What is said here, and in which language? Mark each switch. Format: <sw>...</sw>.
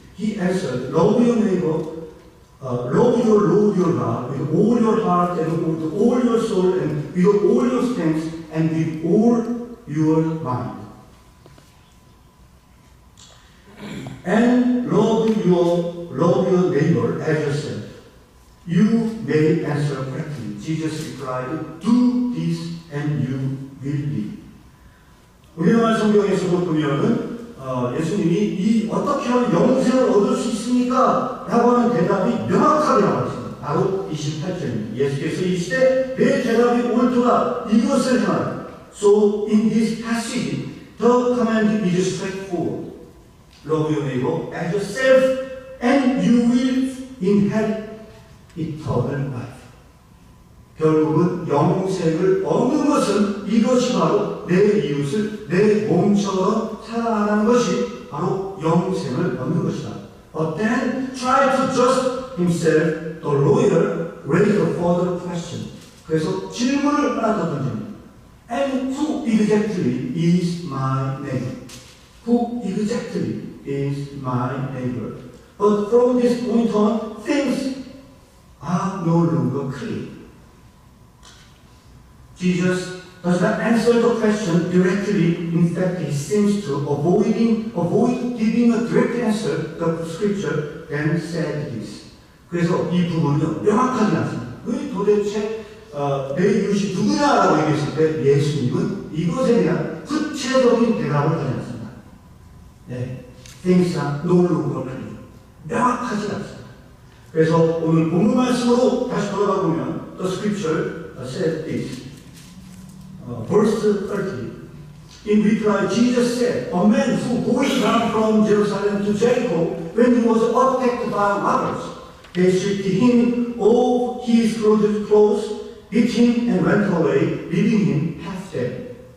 <en>He answered, "Love your neighbor, love your Lord your God with all your heart and with all your soul and with all your strength and with all your mind. And love your neighbor as yourself." You may answer correctly. Jesus replied, "Do this and you will live."</en> <ko>우리나라 성경에서도 보면은 예수님이 이 어떻게 하면 영생을 얻을 수 있습니까? 라고 하는 대답이 명확하게 나와 있습니다. 바로 28절입니다. 예수께서 이시되 내 대답이 옳도다 이것을 행하라.</ko> <en>So in this passage, the command is straightforward. Love your neighbor as yourself and you will inherit eternal life.</en> <ko>결국은 영생을 얻는 것은 이것이 바로 내 이웃을 내 몸처럼 사랑하는 것이 바로 영생을 얻는 것이다.</ko> <en>But then try to judge himself, the lawyer raised a further question.</en> <ko>그래서 질문을 하나 더 던집니다.</ko> <en>And who exactly is my neighbor? Who exactly is my neighbor? But from this point on, things are no longer clear. Jesus does not answer the question directly. In fact, he seems to avoid giving a direct answer. The scripture then said this.</en> <ko>그래서 이 부분은 명확하지 않습니다. 왜 도대체 내 이웃이 누구냐라고 얘기했을 때 예수님은 이것에 대한 구체적인 대답을 하지 않습니다. 네,</ko> <en>things are no longer clear.</en> <ko>명확하지 않습니다. 그래서 오늘 본문 말씀으로 다시 돌아가 보면</ko> <en>the scripture said this. Verse 30. In reply, Jesus said, "A man who going down from Jerusalem to Jericho, when he was attacked by robbers, they stripped him of his clothes, beat him, and went away, leaving him half dead.</en>